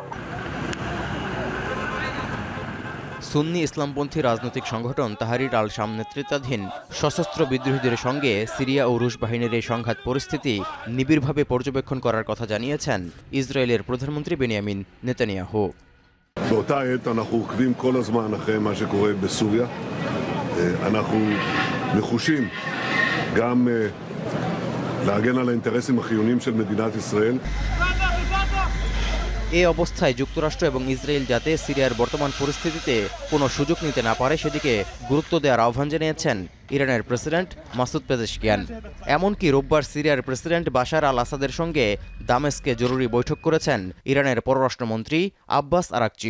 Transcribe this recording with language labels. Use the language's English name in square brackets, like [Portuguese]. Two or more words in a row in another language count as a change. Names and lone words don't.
[Bangla] সুন্নি ইসলামপন্থী রাজনৈতিক সংগঠন তাহরির আল শাম নেতৃত্বাধীন সশস্ত্র বিদ্রোহীদের সঙ্গে সিরিয়া ও রুশ বাহিনীর এই সংঘাত পরিস্থিতি নিবিড়ভাবে পর্যবেক্ষণ করার কথা জানিয়েছেন ইসরায়েলের প্রধানমন্ত্রী বেনিয়ামিন নেতানিয়াহু। [Hebrew] באותה עת אנחנו עוקבים כל הזמן אחרי מה שקורה בסוריה. אנחנו נחושים גם להגן על האינטרסים החיוניים של מדינת ישראל. [Bangla] এই অবস্থায় যুক্তরাষ্ট্র এবং ইসরায়েল যাতে সিরিয়ার বর্তমান পরিস্থিতিতে কোনো সুযোগ নিতে না পারে সেদিকে গুরুত্ব দেওয়ার আহ্বান জানিয়েছেন ইরানের প্রেসিডেন্ট মাসুদ পেজেশকিয়ান। এমনকি রোববার সিরিয়ার প্রেসিডেন্ট বাশার আল আসাদের সঙ্গে দামেস্কে জরুরি বৈঠক করেছেন ইরানের পররাষ্ট্রমন্ত্রী আব্বাস আরাকচি।